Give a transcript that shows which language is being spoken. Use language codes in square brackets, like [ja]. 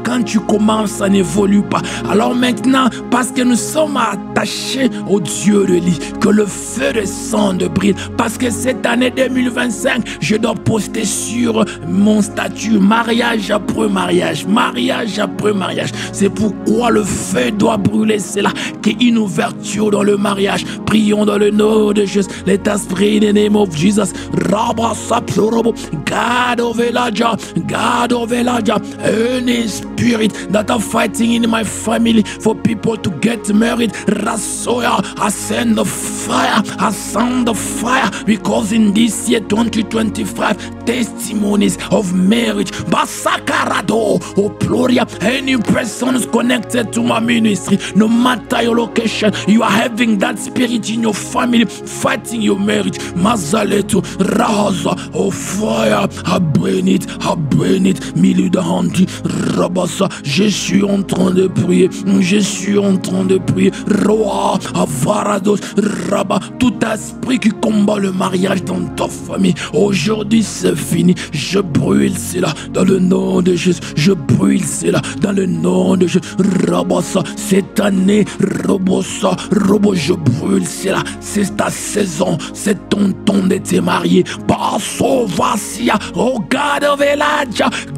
[fr] Quand tu commences, ça n'évolue pas. Alors maintenant, parce que nous sommes attachés au Dieu de lit, que le feu descende de brille, parce que cette année 2025, je dois poster sur mon statut mariage après mariage, mariage après mariage. C'est pourquoi le feu doit brûler. C'est là qu'il y a une ouverture dans le mariage. Prions dans le nom de Jésus. [en] Let us pray in the name of Jesus. God of Elijah, God of Elijah, any spirit that are fighting in my family for people to get married, Rasoya, I send the fire, I send the fire, because in this year 2025, testimonies of marriage, Basakarado, oh Gloria, any person is connected to my ministry, no matter your location, you are having that spirit in your family fighting your marriage. [fr] Mazaleto, Raza, [en] oh fire, I burn it, [fr] milieu de handi, Rabasa, je suis en train de prier, je suis en train de prier, Roa, Avarados, Rabba, tout esprit qui combat le mariage dans ta famille, aujourd'hui c'est fini, je brûle cela dans le nom de Jésus, je brûle cela dans le nom de Jésus, Rabasa, cette année, Robosa, Robo, je brûle cela, c'est ta saison, c'est ton temps de te marier, Basso, Vasia, [en] oh God of Elijah,